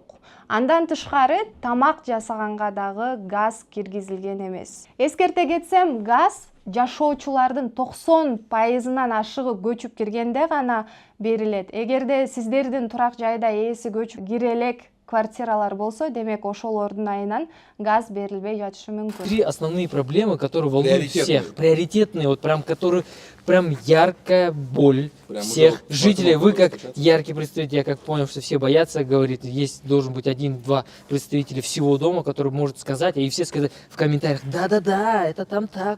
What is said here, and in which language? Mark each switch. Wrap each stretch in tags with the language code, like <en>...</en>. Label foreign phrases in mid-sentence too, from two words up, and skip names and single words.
<ky>Андан тышкары тамак жасаганга дагы газ киргизилген эмес. Эскерте кетсем, газ жашоочулардын 90%-нан ашыгы көчүп киргенде гана берилет. Эгерде сиздердин турак жайда ээси көчүп кире элек квартиралар болсо, демек ошолордун айынан газ берилбей жатышы мүмкүн.</ky> <ru>3 основные проблемы, которые волнуют всех. Приоритетные, вот прям, которые прям яркая боль прям всех жителей. Вы как яркий представитель, я как понял, что все боятся, говорит, есть должен быть 1-2 представителя всего дома, который может сказать, и все сказать в комментариях, да-да-да, это там так.</ru>